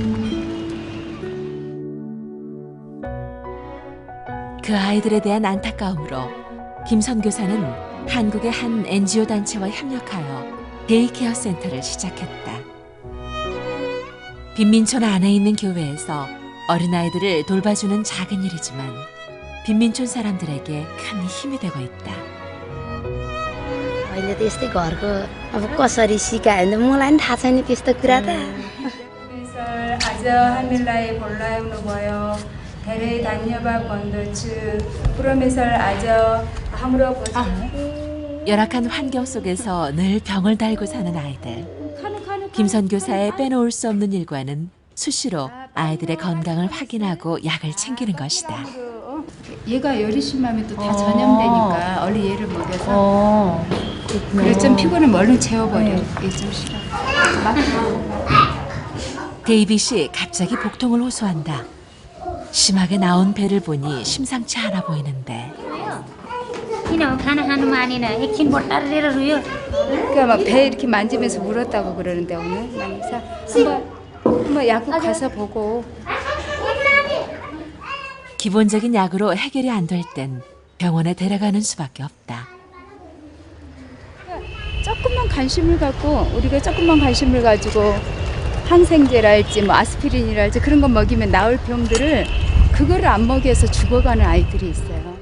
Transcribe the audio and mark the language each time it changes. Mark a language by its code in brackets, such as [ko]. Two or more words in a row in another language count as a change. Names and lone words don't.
[ko] 그 아이들에 대한 안타까움으로 김 선교사는 한국의 한 NGO 단체와 협력하여 데이케어 센터를 시작했다. 빈민촌 안에 있는 교회에서 어린아이들을 돌봐주는 작은 일이지만 빈민촌 사람들에게 큰 힘이 되고 있다. [ne] अहिले त यस्तै घरको अब कसरी सिकायो भने मलाई पनि थाहा छैन त्यस्तो कुरा त आज हामीलाई बोलाउनु भयो धेरै धन्यवाद भन्दछु 프로메설 आज हाम्रो [ko] 열악한 환경 속에서 늘 병을 달고 사는 아이들. 김 선교사의 빼놓을 수 없는 일과는 수시로 아이들의 건강을 확인하고 약을 챙기는 것이다. 얘가 열이 심하면 또 다 전염되니까 얼른 얘를 먹여서 그래서 좀 피곤하면 얼른 재워버려. 얘 좀 싫어. 데이빗이 갑자기 복통을 호소한다. 심하게 나온 배를 보니 심상치 않아 보이는데 [ne] किन खाना खानु मानेन एकछिन बट्टारेर रुयो [ko] 그러니까 막 배 이렇게 만지면서 울었다고 그러는데 오늘 그래서 한번 약국 가서 보고. 기본적인 약으로 해결이 안 될 땐 병원에 데려가는 수밖에 없다. 조금만 관심을 갖고 우리가 조금만 관심을 가지고 항생제랄지 뭐 아스피린이랄지 그런 거 먹이면 나을 병들을 그거를 안 먹여서 죽어가는 아이들이 있어요.